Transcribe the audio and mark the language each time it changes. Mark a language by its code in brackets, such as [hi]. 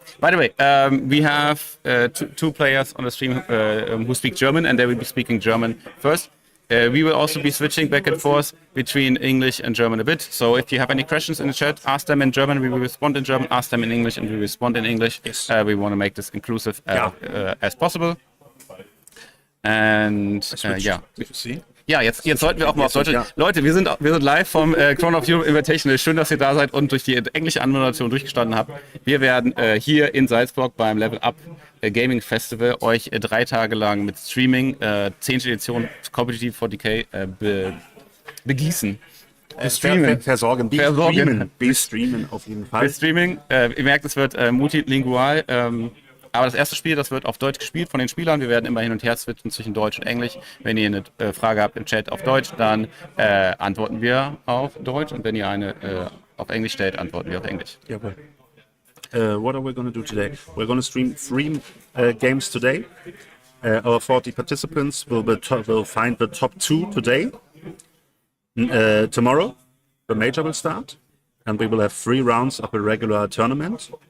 [en] By the way, we have two players on the stream who speak German, and they will be speaking German first. We will also be switching back and forth between English and German a bit. So if you have any questions in the chat, ask them in German, we will respond in German. Ask them in English, and we will respond in English. Yes. We want to make this inclusive as possible. And See? [de] Ja, jetzt sollten wir auch mal auf Deutsch. Ja. Leute, wir sind live vom Crown of Europe Invitational. Schön, dass ihr da seid und durch die englische Anmoderation durchgestanden habt. Wir werden hier in Salzburg beim Level Up Gaming Festival euch 3 Tage lang mit Streaming 10. Edition Competitive 40k begießen. Versorgen. Streamen auf jeden Fall. Streaming. Ihr merkt, es wird multilingual. Aber das erste Spiel, das wird auf Deutsch gespielt von den Spielern. Wir werden immer hin und her switchen zwischen Deutsch und Englisch. Wenn ihr eine Frage habt im Chat auf Deutsch, dann antworten wir auf Deutsch. Und wenn ihr eine auf Englisch stellt, antworten wir auf Englisch. Jawohl. [en] What are we going to do today? We're going to stream 3 games today. Our 40 participants will find the top 2 today. Tomorrow, the major will start, and we will have 3 rounds of a regular tournament.